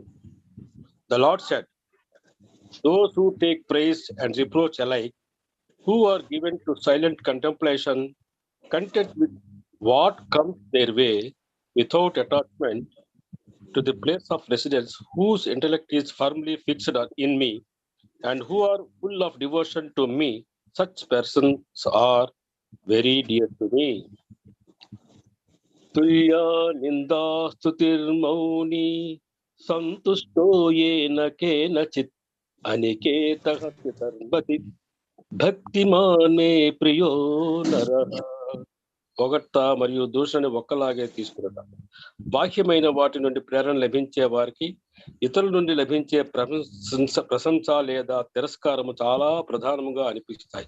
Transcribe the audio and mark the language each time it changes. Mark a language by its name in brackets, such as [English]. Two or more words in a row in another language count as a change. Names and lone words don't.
[English] The Lord said, those who take praise and reproach alike, who are given to silent contemplation, content with what comes their way, without attachment to the place of residence, whose intellect is firmly fixed in me, and who are full of devotion to me, such persons are very dear to me. [Sanskrit] तुल्य निन्दा स्तुतिर् मौनी सन्तुष्टो येन केनचित् अनिकेतः स्थिरमतिः भक्तिमान्मे प्रियो नरः. [Telugu] పొగట్ట మరియు దూషణని ఒక్కలాగే తీసుకున్నట. బాహ్యమైన వాటి నుండి ప్రేరణ లభించే వారికి ఇతరుల నుండి లభించే ప్రశంస లేదా తిరస్కారము చాలా ప్రధానంగా అనిపిస్తాయి.